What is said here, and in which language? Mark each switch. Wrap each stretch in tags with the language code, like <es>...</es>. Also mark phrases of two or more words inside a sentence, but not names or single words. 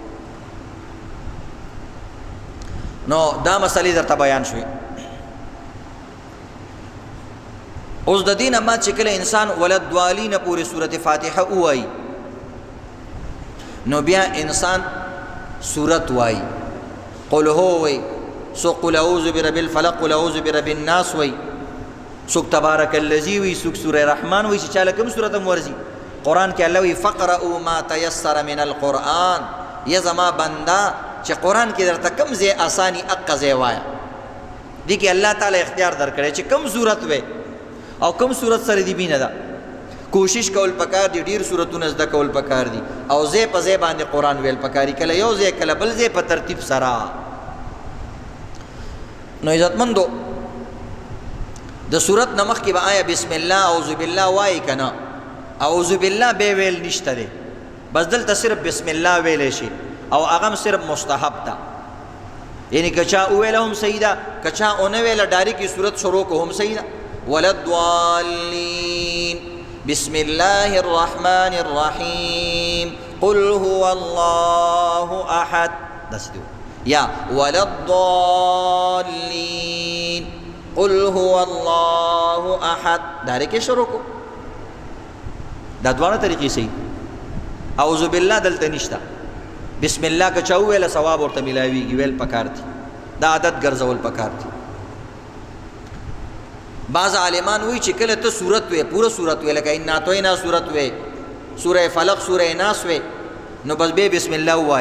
<ps>نو دا مسلې درته بیان شوې. اوس د دې نه بعد چې کله انسان ولدوالینه پورې سورة فاتحه ووایي، نو بیا انسان سورت وایي، قل هو وایي، څوک قل اعوذ برب الفلق، قل اعوذ برب الناس وایي، څوک تبارک الذی وایي، څوک سوره رحمان وایي، چې چا له کوم سورت هم ورځي.</ps> <ar>قرآن کې الله وایي فقرؤوا ما تیسر من القرآن،</ar> <ps>یا زما بنده چې قرآن کې درته کوم ځای اساني اقه ځای وایه. دې کې الله تعالی اختیار درکړی چې کوم سورت وایي او کوم سورت سره دې مینه ده. کوشش کول پکار دي، ډېر سورتونه زده کول پکار دي، او ځای په ځای باندې قرآن ویل پکاري، کله یو ځای کله بل ځای په ترتیب سره. نو عزتمندو د سورت نه مخکې به آیا</ps> <ar>بسم الله اعوذ بالله</ar> <ps>وایي که نه؟</ps> <ar>اعوذ بالله</ar> <ps>بیا ویل نشته دی، بس دلته صرف بسم الله ویلی شي، او هغه هم صرف مستحب ده. یعنی که چا وویله هم صحیح ده، که چا ونه ویله ډایرکټ صورت شروع کو هم صحیح ده.</ps> <ar>وللضالین بسم الله الرحمن الرحیم قل هو الله احد،</ar> <ps>داسې دی.</ps> <ar>یا وللضالین قل هو الله احد،</ar> <ps>ډایرکټ شروع کو. دا دواړه طریقې صحیح.</ps> <ar>اعوذ بالله</ar> <ps>دلته نشته، بسم الله که چا وویله ثواب ورته میلاویږي، ویل پکار دي، دا عادت ګرځول پکار دي. بعض عالمان وایي چې کله ته صورت وې، پوره صورت وې، لکه انا اعطیناک صورت وې، سوره فلق، سوره ناس وې، نو بس به بسم الله ووایه.</ps>